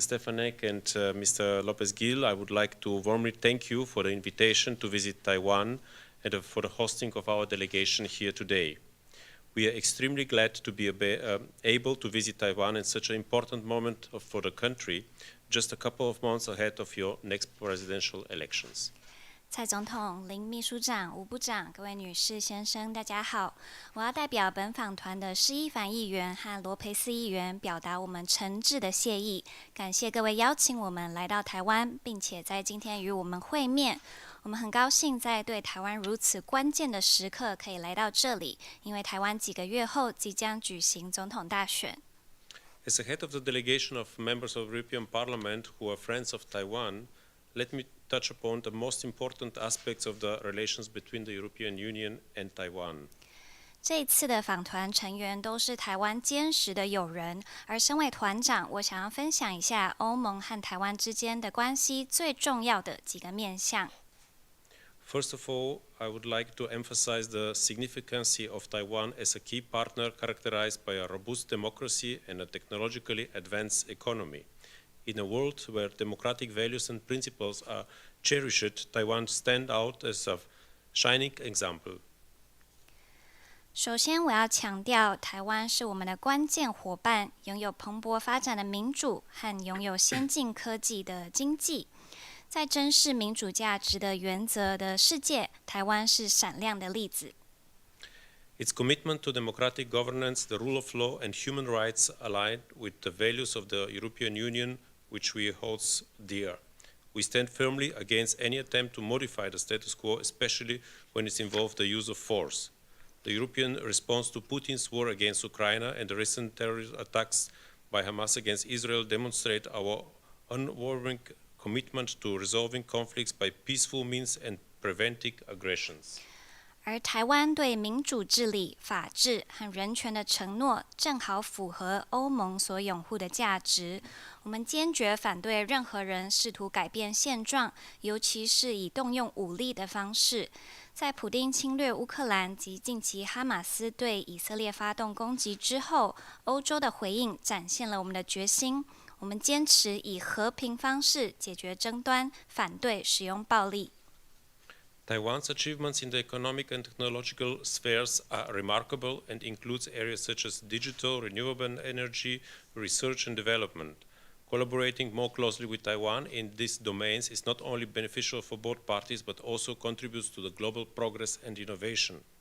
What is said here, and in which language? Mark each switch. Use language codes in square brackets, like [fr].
[en] Stefanek and Mr. Lopez-Gil, I would like to warmly thank you for the invitation to visit Taiwan and for the hosting of our delegation here today. We are extremely glad to be able to visit Taiwan in such an important moment for the country, just a couple of months ahead of your next presidential elections. [zh] 蔡总统、林秘书长、吴部长、各位女士、先生，大家好！我要代表本访团的施一凡议员和罗培斯议员，表达我们诚挚的谢意，感谢各位邀请我们来到台湾，并且在今天与我们会面。我们很高兴在对台湾如此关键的时刻可以来到这里，因为台湾几个月后即将举行总统大选。 [en] As the head of the delegation of members of the European Parliament who are friends of Taiwan, let me touch upon the most important aspects of the relations between the European Union and Taiwan. [zh] 这一次的访团成员都是台湾坚实的友人，而身为团长，我想要分享一下欧盟和台湾之间的关系最重要的几个面向。 [en] First of all, I would like to emphasize the significance of Taiwan as a key partner characterized by a robust democracy and a technologically advanced economy. In a world where democratic values and principles are cherished, Taiwan stands out as a shining example. [zh] 首先，我要强调，台湾是我们的关键伙伴，拥有蓬勃发展的民主和拥有先进科技的经济。在珍视民主价值的原则的世界，台湾是闪亮的例子。 [en] Its commitment to democratic governance, the rule of law, and human rights align with the values of the European Union, which we hold dear. We stand firmly against any attempt to modify the status quo, especially when it involves the use of force. The European response to Putin's war against Ukraine and the recent terrorist attacks by Hamas against Israel demonstrate our unwavering commitment to resolving conflicts by peaceful means and preventing aggressions. [zh] 而台湾对民主治理、法治和人权的承诺，正好符合欧盟所拥护的价值。我们坚决反对任何人试图改变现状，尤其是以动用武力的方式。在普丁侵略乌克兰及近期哈马斯对以色列发动攻击之后，欧洲的回应展现了我们的决心。我们坚持以和平方式解决争端，反对使用暴力。 [en] Taiwan's achievements in the economic and technological spheres are remarkable and includes areas such as digital, renewable energy, research and development. Collaborating more closely with Taiwan in these domains is not only beneficial for both parties but also contributes to the global progress and innovation.